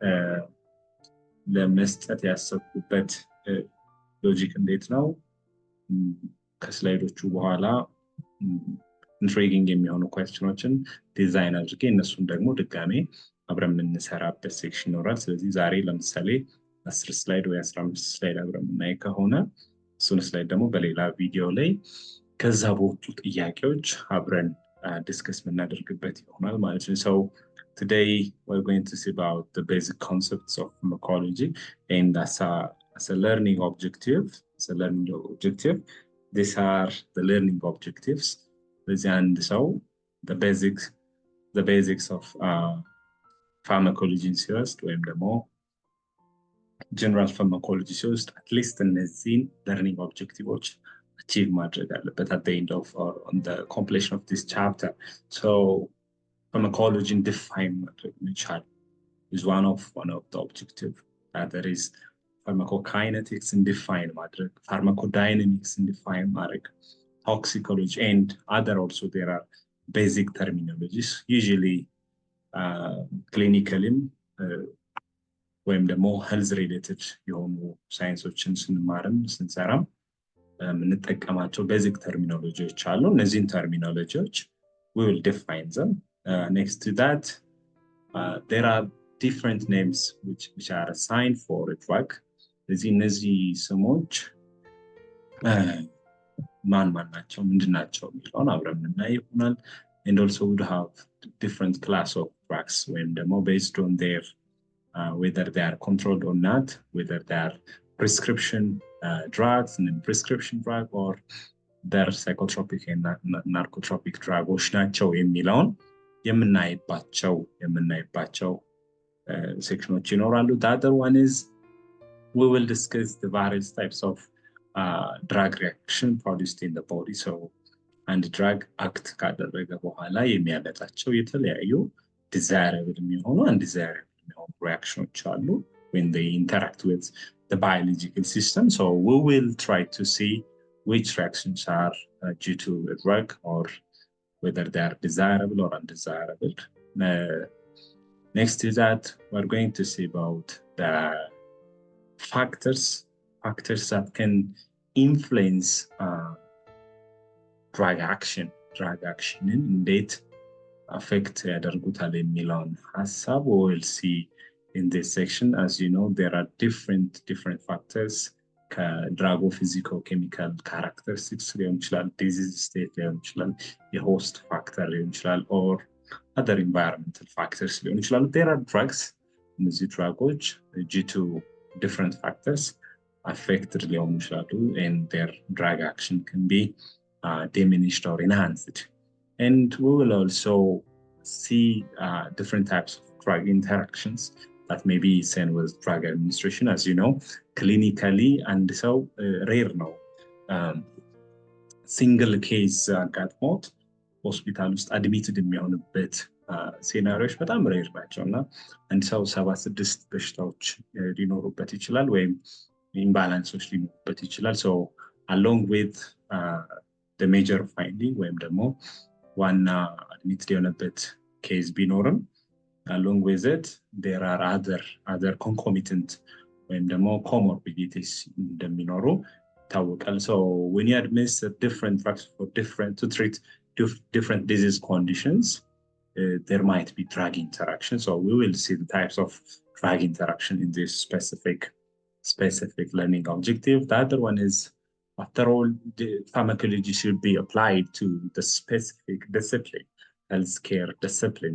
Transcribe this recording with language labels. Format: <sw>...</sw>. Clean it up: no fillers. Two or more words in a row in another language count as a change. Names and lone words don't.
<am>ለመስጠት ያሰብኩበት ሎጂክ እንዴት ነው ከስላይዶቹ በኋላ ኢንትሪጊንግ የሚሆኑ ኩዌስችኖችን ዲዛይን አድርጌ እነሱን ደግሞ ድጋሜ አብረን የምንሰራበት ሴክሽን ይኖራል። ስለዚህ ዛሬ ለምሳሌ 10 ስላይድ ወይ 15 ስላይድ አብረን የምናይ ከሆነ እሱን ስላይድ ደግሞ በሌላ ቪዲዮ ላይ ከዛ በወጡ ጥያቄዎች አብረን ዲስከስ የምናደርግበት ይሆናል ማለት ነው።</am> <en>so today we're going to see about the basic concepts of pharmacology and as a learning objective these are the learning objectives. and so the basics of pharmacology</en> <am>ሲወስድ ወይም ደግሞ</am> <en>general pharmacology ሲወስድ at least እነዚህን learning objectives achieve</en> <am>ማድረግ አለበት</am> <en>at the end of or on the completion of this chapter. so pharmacology define</en> <am>ማድረግ መቻል</am> <en>is one of the objective. There is pharmacokinetics in define ማድረግ, pharmacodynamics in define ማድረግ, toxicology and other also there are basic terminologies usually clinically</en> <am>ወይም ደግሞ</am> <en>health related</en> <am>የሆኑ ሳይንሶችን ስንማርም ስንሰራም የምንጠቀማቸው</am> <en>basic terminologies</en> <am>አሉ። እነዚህን</am> <en>terminologies we will define them. Next to that there are different names which are assigned for a drug.</en> <am>እነዚህ ስሞች ማን ናቸው ምንድን ናቸው የሚለውን አብረን የምናይ ይሆናል።</am> <en>and also would have different class of drugs</en> <am>ወይም ደግሞ</am> <en>based on their whether they are controlled or not, whether they are prescription drugs and prescription drug or they're psychotropic and narcotropic drugs</en> <am>ናቸው የሚለውን የምናይባቸው ሴክሽኖች ይኖራሉ።</am> <en>the other one is we will discuss the various types of drug reaction produced in the body. so and drug act</en> <am>ካደረገ በኋላ የሚያመጣቸው የተለያዩ</am> <en>desirable የሚሆኑ undesirable reactions አሉ when they interact with the biological system. so we will try to see which reactions are due to a drug or whether they are desirable or undesirable. Next to that we're going to see about the factors that can influence drug action</en> <am>እንዴት affect ያደርጉታል የሚለውን ሐሳብ</am> <en>we'll see in this section. As you know, there are different factors ከድራጉ physical chemical characteristics</en> <am>ሊሆን ይችላል፣</am> <en>disease state</en> <am>ሊሆን ይችላል፣</am> <en>host factor</en> <am>ሊሆን ይችላል</am> <en>or other environmental factors</en> <am>ሊሆን ይችላሉ።</am> <en>There are drugs,</en> <am>እነዚህ ድራጎች</am> <en>due to different factors affected</en> <am>ሊሆኑ ይችላሉ,</am> <en>and their drug action can be diminished or enhanced. And we will also see different types of drug interactions that may be seen with drug administration. As you know, clinically, and so rare now. Single case</en> <am>አጋጥሞት ሆስፒታል ውስጥ አድሚትድ የሚሆንበት ሴናሪዎች በጣም ሬር ናቸው እና አንድ ሰው 76 በሽታዎች ሊኖሩበት ይችላል ወይም ኢምባላንሶች ሊኖሩበት ይችላል።</am> <en>so along with the major finding</en> <am>ወይም ደግሞ ዋና አድሚትድ የሆነበት ኬዝ ቢኖርም</am> <en>along with it there are other concomitant</en> <am>ወይም ደግሞ</am> <en>comorbidities</en> <am>እንደሚኖሩ ይታወቃል።</am> <en>so when you administer different drugs for to treat different disease conditions, there might be drug interaction. So we will see the types of drug interaction in this specific learning objective. The other one is, after all, the pharmacology should be applied to the specific discipline, healthcare discipline.</en>